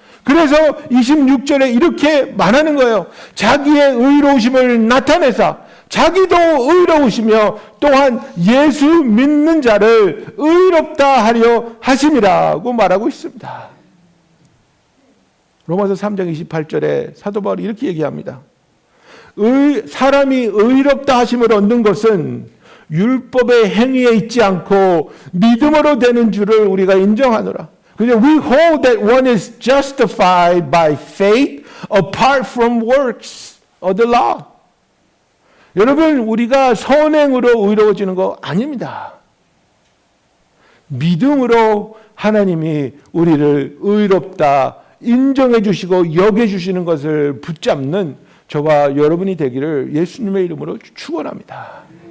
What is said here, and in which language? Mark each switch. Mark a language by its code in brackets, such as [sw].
[ko] 그래서 26절에 이렇게 말하는 거예요. 자기의 의로우심을 나타내사 자기도 의로우시며 또한 예수 믿는 자를 의롭다 하려 하심이라고 말하고 있습니다. 로마서 3장 28절에 사도 바울이 이렇게 얘기합니다. 사람이 의롭다 하심을 얻는 것은 율법의 행위에 있지 않고 믿음으로 되는 줄을 우리가 인정하노라. 그래서 [en] we hold that one is justified by faith apart from works of the law. [ko] 여러분, 우리가 선행으로 의로워지는 거 아닙니다. 믿음으로 하나님이 우리를 의롭다 인정해 주시고 여겨 주시는 것을 붙잡는 저와 여러분이 되기를 예수님의 이름으로 축원합니다.